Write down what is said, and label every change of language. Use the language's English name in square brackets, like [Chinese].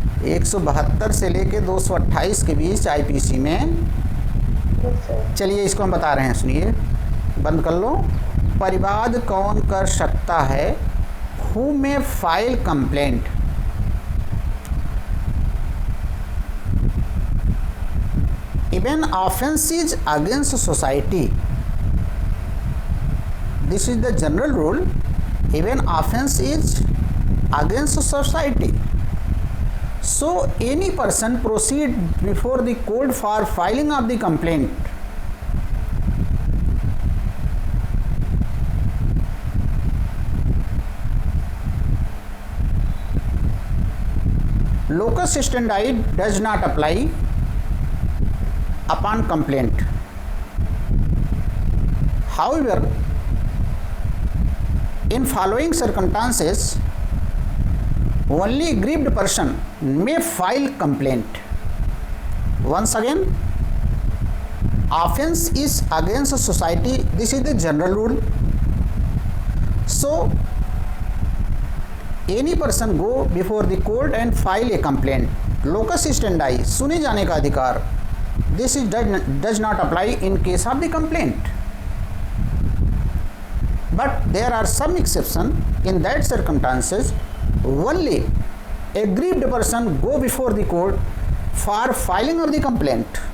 [Hindi] 172 से लेके 228 के बीच IPC में, चलिए इसको हम बता रहे हैं, सुनिए, बंद कर लो। परिवाद कौन कर सकता है, [English] Who may file complaint. Even offense is against society. This is the general rule. Even offense is against society. So any person proceed before the court for filing of the complaint. Locus standi does not apply upon complaint. However, in following circumstances, only aggrieved person may file complaint. Once again, offense is against society. This is the general rule. So, any person go before the court and file a complaint. [Hindi] Locus standi, सुने जाने का अधिकार. [English] This is does not apply in case of the complaint. But there are some exception. In that circumstances, only aggrieved person go before the court for filing of the complaint.